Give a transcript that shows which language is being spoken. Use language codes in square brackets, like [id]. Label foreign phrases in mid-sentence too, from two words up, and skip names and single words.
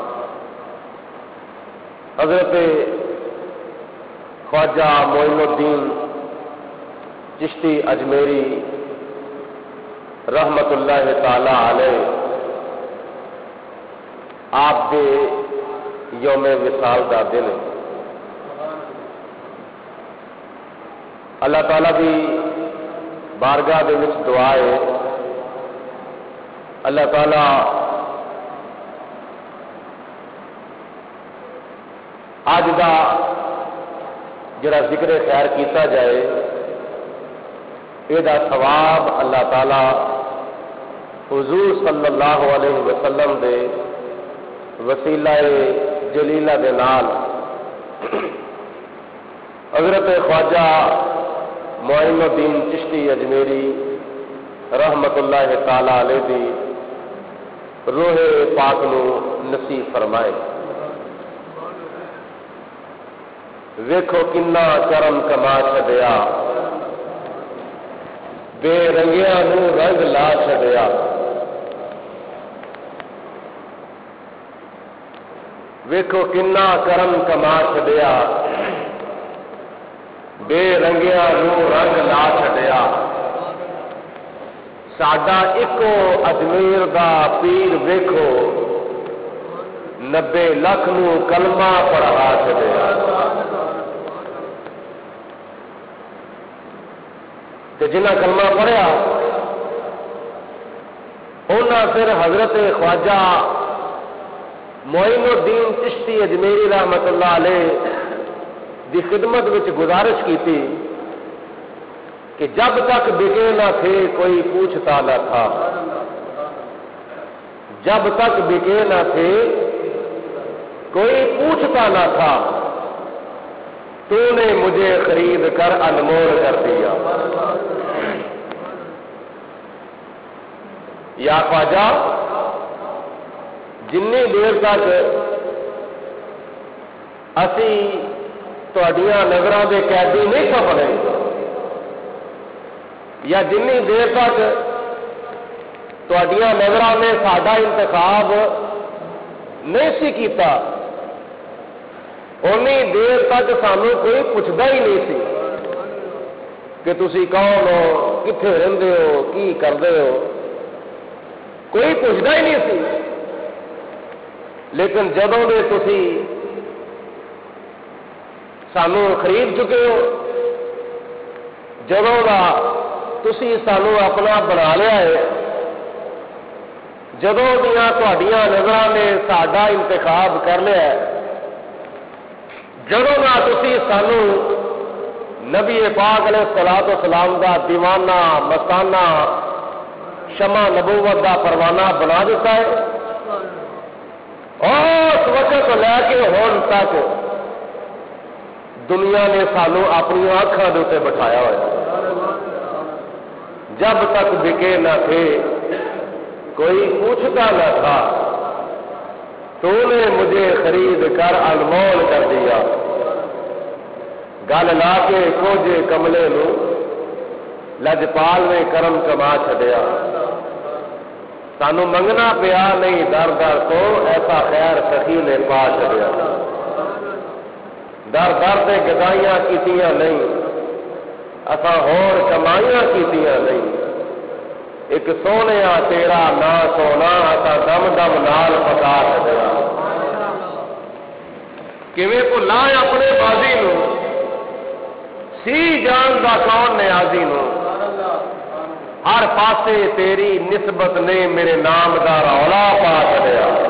[pa] حضرت خواجہ معین الدین چشتی اجمیری [ar] رحمت اللہ تعالی علیہ [pa] آپ کے یوم وصال دا دن اللہ تعالیٰ بھی بارگاہ دے وچ دعا ہے اللہ تعالیٰ اج دا جڑا ذکر خیر کیتا جائے یہ ثواب اللہ تعالیٰ حضور [ar] صلی اللہ علیہ وسلم [pa] دے وسیلہ جلیلہ دے نال حضرت خواجہ معین الدین چشتی اجمیری [ar] رحمت اللہ تعالی علیہ [pa] دی روح پاک نو نصیب فرمائے۔ ویکھو کنا کرم کما چھڈیا، بے رنگیاں نو رنگ لا چھڈیا۔ ویکھو کنا کرم کما چھڈیا، بے رنگیاں نو رنگ لا چھڈیا۔ ساڈا ایکو اجمیر دا پیر ویکھو 90 لاکھ نو کلمہ پڑھا چھڈیا۔ تے جنہاں کلمہ پڑھیا انہاں پھر [ur] حضرت خواجہ معین الدین چشتی اجمیری [ar] رحمت اللہ علیہ [pa] دی خدمت وچ گزارش [ur] کی تھی کہ جب تک بکے نہ تھے کوئی پوچھتا نہ تھا، جب تک بکے نہ تھے کوئی پوچھتا نہ تھا، تو نے مجھے خرید کر انمول کر دیا۔ [pa] یا خواجہ جنی دیر تک اسی تہاڈیاں نظراں دے قیدی نہیں تھا بنے، یا جنی دیر تک تہاڈیاں نظراں نے ساڈا انتخاب نہیں سی کیتا، اونی دیر تک سانو کوئی پوچھتا ہی نہیں سی کہ تسی کون ہو، کتنے رہندے ہو، کی کردے ہو، کوئی پوچھتا ہی نہیں سی۔ لیکن جدوں دے تسی سانو خرید چکے ہو، جدوں دا تسی سانو اپنا بنا لیا ہے، جدوں دیاں تہاڈیاں نظراں نے ساڈا انتخاب کر لیا ہے، جدوں دا تسی سانو نبی پاک [ar] علیہ الصلوۃ والسلام [pa] دا دیوانہ مستانہ شمع نبوت دا پروانہ بنا دیتا ہے، اس وقت لے کے ہون تک دنیا نے سانو اپنی آنکھاں دے اوتے بٹھایا ہوا ہے۔ [ur] جب تک بکے نہ تھے کوئی پوچھتا نہ تھا، تو نے مجھے خرید کر انمول کر دیا۔ [pa] گل لا کے کوجے کملے نو لجپال نے کرم کما چھڈیا۔ سانو منگنا پیا نہیں در در تو ایسا خیر سخی نے پا چھڈیا۔ در در تے گدائیاں کیتیاں نہیں، اساں ہور کمائیاں کیتیاں نہیں، ایک سونیا تیرا نا سونا اساں دم دم نال پکا چھڈیا۔ کیویں بھلا اپنے بازی نو، سی جان دا کون نیازی نو، ہر پاسے تیری نسبت نے میرے نام دا رولا پا چھڈیا۔